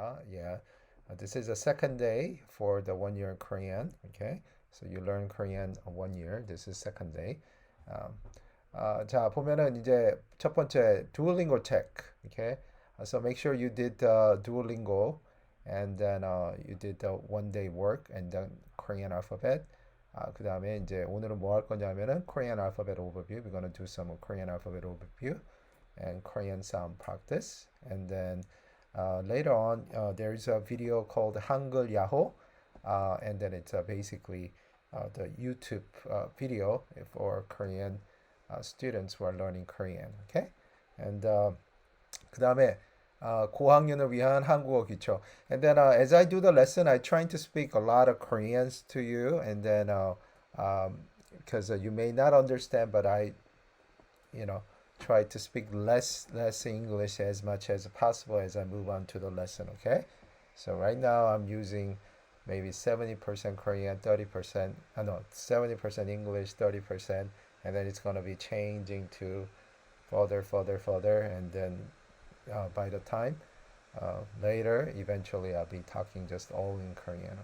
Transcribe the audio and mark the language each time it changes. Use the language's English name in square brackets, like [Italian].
[English] Yeah, this is the second day for the 1 year in Korean. Okay, so you learn Korean 1 year. This is second day. [Korean] 자, 보면은 이제 첫 번째 Duolingo check. [English] Okay, so make sure you did Duolingo, and then you did the 1 day work and then Korean alphabet. [Korean] 그 다음에 이제 오늘은 뭐 할 거냐면은 [English] Korean alphabet overview. We're gonna do some Korean alphabet overview and Korean sound practice, and then later on, there is a video called 한글 야호, and then it's basically the YouTube video for Korean students who are learning Korean. Okay, and [Korean] 그 다음에 고학년을 위한 한국어 기초. [English] And then as I do the lesson, I try to speak a lot of Koreans to you, and then because you may not understand, but I, try to speak less English as much as possible as I move on to the lesson. Okay, so right now I'm using maybe 70% Korean, 70% English, 30%, and then it's going to be changing to further, and then by the time later, eventually I'll be talking just all in Korean.